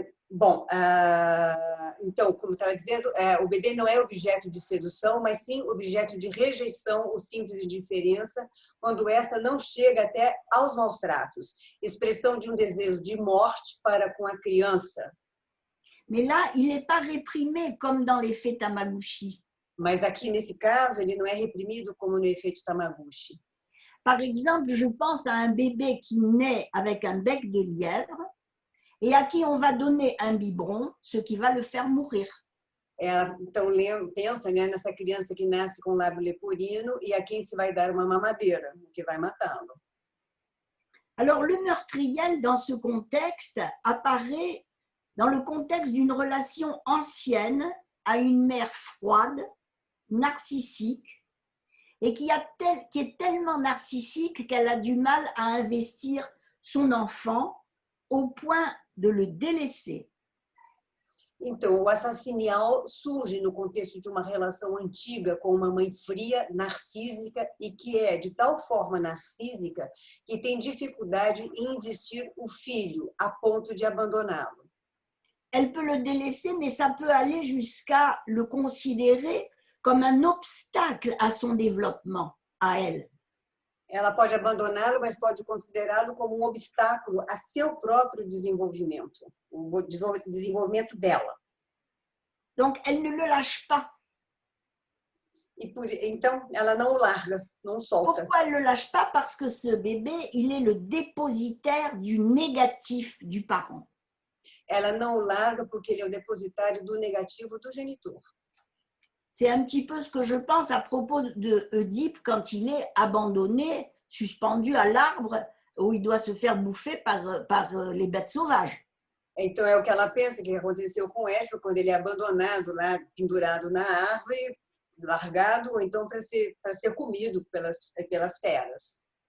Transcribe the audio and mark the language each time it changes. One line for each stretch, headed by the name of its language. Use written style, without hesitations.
Portuguese: Bom, então, como estava dizendo, o bebê não é objeto de sedução, mas sim objeto de rejeição ou simples indiferença, quando esta não chega até aos maus tratos, expressão de um desejo de morte para com a criança.
French: Mais là, il n'est pas réprimé comme dans l'effet Tamagotchi.
Portuguese: Mas aqui, nesse caso, ele não é reprimido como no efeito Tamagotchi.
French: Par exemple, je pense à un bébé qui naît avec un bec de lièvre et à qui on va donner un biberon, ce qui va le faire mourir.
Portuguese: Então, pensa, né, nessa criança que nasce com lábio leporino e a quem se vai dar uma mamadeira, o que vai matá-lo.
French: Alors, le meurtriel, dans ce contexte, apparaît dans le contexte d'une relation ancienne à une mère froide, narcissique, et qui est tellement narcissique qu'elle a du mal à investir son enfant au point de le délaisser.
Portuguese: Então, o assassinial surge no contexto de uma relação antiga com uma mãe fria, narcísica e que é de tal forma narcísica que tem dificuldade em investir o filho a ponto de abandoná-lo.
French: Elle peut le délaisser, mais ça peut aller jusqu'à le considérer comme un obstacle à son développement, à elle.
Portuguese: Ela pode abandoná-lo, mas pode considerá-lo como um obstáculo a seu próprio desenvolvimento, o desenvolvimento dela.
French: Donc, elle ne le lâche pas.
Portuguese: Então, ela não o larga, não solta.
French: Pourquoi elle ne le lâche pas? Parce que ce bébé, il est le dépositaire du négatif du parent.
Portuguese: Ela não o larga porque ele é o depositário do negativo do genitor.
French: C'est un petit peu ce que je pense à propos de Oedipe quand il est abandonné, suspendu à l'arbre où il doit se faire bouffer par les bêtes sauvages.
Portuguese: Então, é o que ela pensa que aconteceu com Édipo quando ele é abandonado lá, pendurado na árvore, largado, ou então para ser comido pelas feras.